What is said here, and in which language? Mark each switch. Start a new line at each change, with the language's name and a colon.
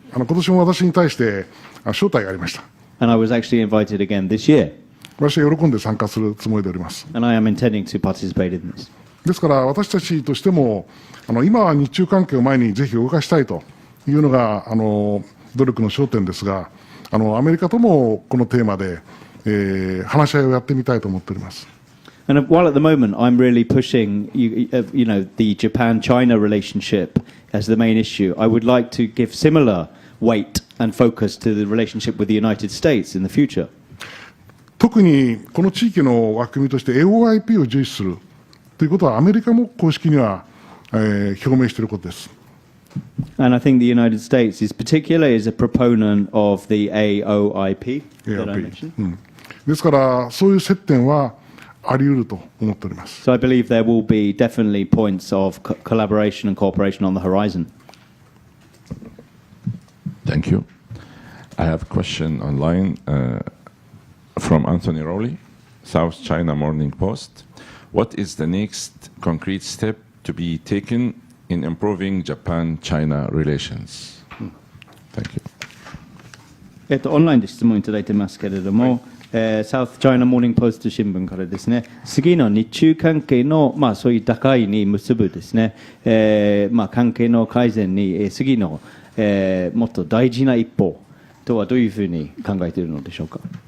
Japanese: 今年も私に対して招待がありました。
English: and I was actually invited again this year,
Japanese: 私は喜んで参加するつもりでおります。
English: and I am intending to participate in this.
Japanese: ですから私たちとしても今は日中関係を前にぜひ動かしたいというのが努力の焦点ですが、アメリカともこのテーマで、話し合いをやってみたいと思っております。
English: And while at the moment I'm really pushing, the Japan-China relationship as the main issue, I would like to give similar weight and focus to the relationship with the United States in the future.
Japanese: 特にこの地域の枠組みとして AOIP を重視するということはアメリカも公式には、表明していることです。
English: And I think the United States is particularly is a proponent of the AOIP that I mentioned.
Japanese: ですからそういう接点はあり得ると思っております。
English: So I believe there will be definitely points of collaboration and cooperation on the horizon. Thank you. I have a question online from Anthony Rowley, South China Morning Post. What is the next concrete step to be taken in improving Japan-China relations? Thank you.
Japanese: オンラインで質問いただいてますけれども、サウスチャイナモーニングポスト新聞からですね、次の日中関係の、そういう打開に結ぶですね、関係の改善に、次の、もっと大事な一歩とはどういうふうに考えているのでしょうか。